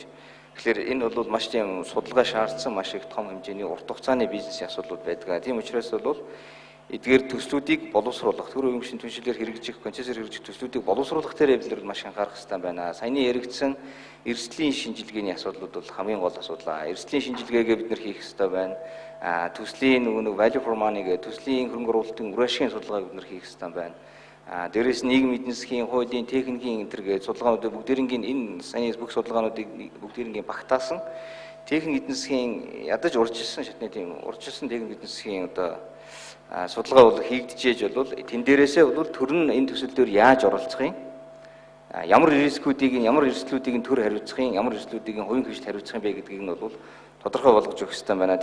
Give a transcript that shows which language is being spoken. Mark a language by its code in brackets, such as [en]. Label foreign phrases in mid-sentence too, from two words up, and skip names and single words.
[mn] Тэгэхээр энэ бол маш тийм судалгаа шаардсан маш их том хэмжээний урт хугацааны бизнесийн асуудлууд байдаг. Тийм учраас бол эдгээр төслүүдийг боловсруулах, төр өмчийн түншлэлээр хэрэгжих, концессээр хэрэгжих төслүүдийг боловсруулах дээр эвлэр маш анхаарах хэрэгтэй байна. Саяны яригдсан эрсдлийн шинжилгээний асуудлууд бол хамгийн гол асуудал. Эрсдлийн шинжилгээгээ бид нэр хийх хэрэгтэй байна. Төслийн [en] value for money [mn] гэх төслийн хөрөнгө оруулалтын үр ашигын судалгааг бид нэр хийх хэрэгтэй байна. Дээрээс нийгмийн эдийн засгийн, хуулийн, техникийн энэ төргээ судалгаануудыг бүгдээрингийн энэ саяны бүх судалгаануудыг бүгдээрингийн багтаасан техник эдийн засгийн ядаж урьдчилсан шатны тийм урьдчилсан техник эдийн засгийн одоо судалгаа бол хийгдчихэж бол тэн дээрээсээ бол төр нь энэ төсөл дээр яаж оролцохын ямар эрсдлүүдийг төр хариуцахын ямар эрсдлүүдийг хувийн хвшилт хариуцахын бэ гэдгийг нь бол тодорхой болгож өгөх хэрэгтэй байна.